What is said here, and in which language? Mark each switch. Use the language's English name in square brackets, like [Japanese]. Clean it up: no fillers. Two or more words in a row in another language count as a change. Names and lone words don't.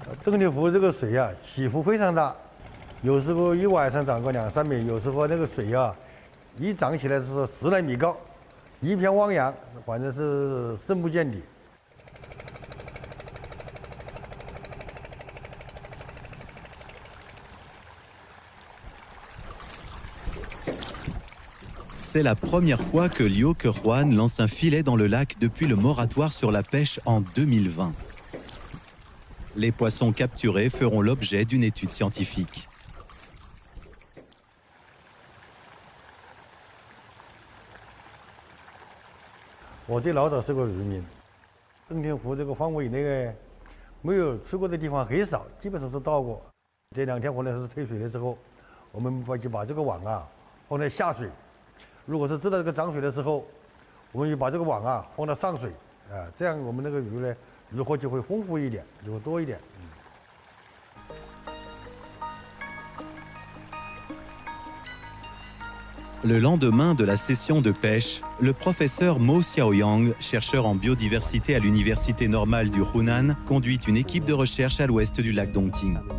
[Chinese] 洞庭湖这个水啊，起伏非常大，有时候一晚上涨个2、3米，有时候那个水啊，一涨起来是10来米高，一片汪洋，反正是深不见底。 [French] C'est la première fois que Liu Kehuan lance un filet dans le lac depuis le moratoire sur la pêche en 2020. Les poissons capturés feront l'objet d'une étude scientifique. [Chinese] 我最老早是个渔民，洞庭湖这个范围内没有去过的地方很少，基本上是到过。这2天回来是退水的时候，我们就把这个网啊放在下水。如果是知道这个涨水的时候，我们就把这个网啊放到上水，这样我们那个鱼呢，渔获就会丰富一点，就会多一点。 [French] Le lendemain de la session de pêche, le professeur Mo Xiaoyang, chercheur en biodiversité à l'université normale du Hunan, conduit une équipe de recherche à l'ouest du lac Dongting.